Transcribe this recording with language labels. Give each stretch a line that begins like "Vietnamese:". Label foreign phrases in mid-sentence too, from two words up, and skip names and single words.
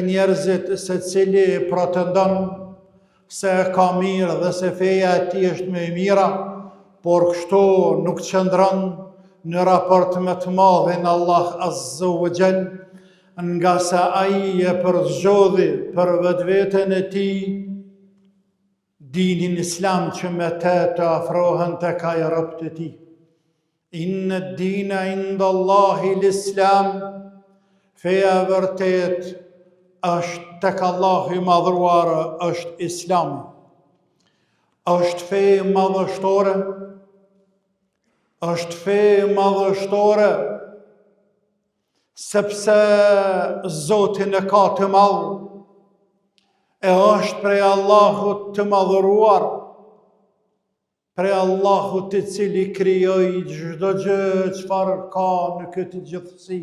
Albanian: njerëzit secili pretendon se ka mirë dhe se feja e tij është më e mira, por kështu nuk qëndron në raport me të madhin Allah
Arabic: عز وجل,
Albanian: nga se ai e përzgjodhi për vetveten e tij dinin Islam që me të afrohen tek ai robët e tij.
Arabic: إن الدين عند الله الإسلام,
Albanian: feja vërtet është tek Allahu i madhëruar, është Islami. Është fe madhështore, është fe madhështore, sepse Zotin e ka të madh, e është prej Allahut të madhëruar, prej Allahut i cili krijoi çdo gjë çfarë ka në këtë gjithësi.